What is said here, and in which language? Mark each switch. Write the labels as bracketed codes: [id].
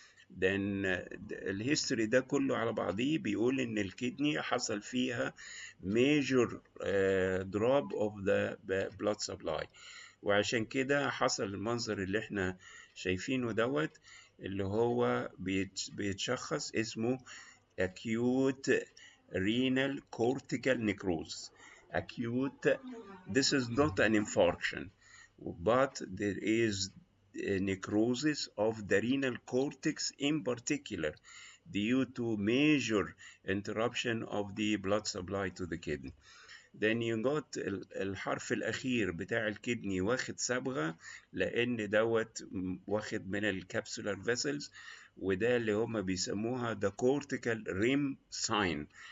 [ar] then الهيستوري ده كله على بعضيه بيقول ان الكدني حصل فيها [en] major drop of the blood supply، [ar] وعشان كده حصل المنظر اللي احنا شايفينه دوت اللي هو بيتشخص اسمه [en] acute renal cortical necrosis. Acute, this is not an infarction, but there is necrosis of the renal cortex in particular due to major interruption of the blood supply to the kidney. then you got [ar] الحرف الأخير بتاع الكدني واخد صبغة لأن دوت واخد من الكابسولار vessels، وده اللي هما بيسموها [en] the cortical rim sign.